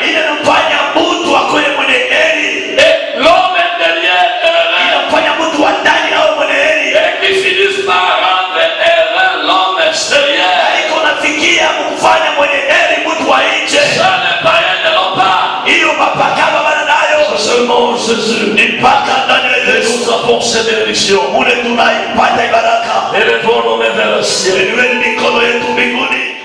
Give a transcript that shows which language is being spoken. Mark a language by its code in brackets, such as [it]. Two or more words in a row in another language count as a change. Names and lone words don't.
[fr] Et l'homme intérieur heureux. Et qui finissent par rendre heureux l'homme extérieur. Ça, les païens ne l'ont pas. Jésus, [sw] mpaka ndani ya [fr] et [sw] Yesu [fr] nous avons ces bénédictions. [sw] mule tunaipata baraka. [fr] Élevons nos mains vers le ciel. [sw] Inueni mikono yetu mbinguni.